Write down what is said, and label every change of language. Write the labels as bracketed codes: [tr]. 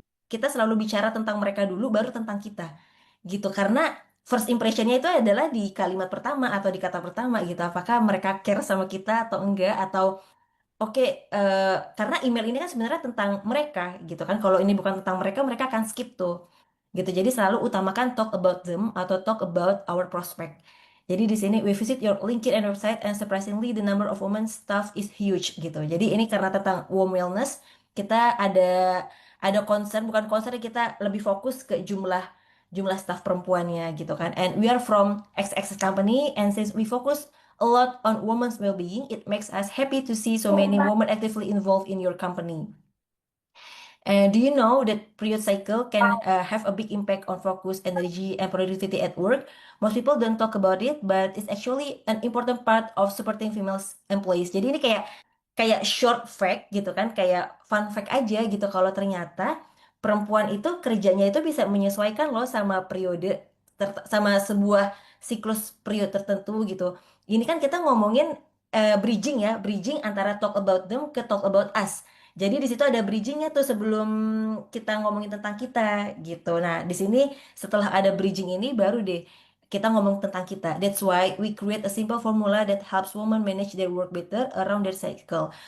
[id] Kita selalu bicara tentang mereka dulu, baru tentang kita gitu. Karena first impressionnya itu adalah di kalimat pertama atau di kata pertama gitu. Apakah mereka care sama kita atau enggak, atau oke, karena email ini kan sebenarnya tentang mereka gitu kan. Kalau ini bukan tentang mereka, mereka akan skip tuh. Gitu. Jadi selalu utamakan [en] talk about them [id] atau [en] talk about our prospect. [id] Jadi di sini [en] we visit your LinkedIn and website and surprisingly the number of women staff is huge gitu. [id] Jadi ini karena tentang warm wellness, kita ada concern, bukan concern, kita lebih fokus ke jumlah jumlah staff perempuannya gitu kan. [en] And we are from XX company, and since we focus a lot on women's well-being, it makes us happy to see so many women actively involved in your company. And do you know that period cycle can have a big impact on focus, energy, and productivity at work? Most people don't talk about it, but it's actually an important part of supporting female employees. [id] Jadi ini kayak kayak short fact gitu kan, kayak fun fact aja gitu, kalau ternyata perempuan itu kerjanya itu bisa menyesuaikan loh sama periode, sama sebuah siklus periode tertentu gitu. Ini kan kita ngomongin bridging ya, bridging antara [en] talk about them [id] ke [en] talk about us. [id] Jadi di situ ada bridgingnya tuh sebelum kita ngomongin tentang kita gitu. Nah, di sini setelah ada bridging ini baru deh kita ngomong tentang kita. [en] That's why we create a simple formula that helps women manage their work better around their cycle.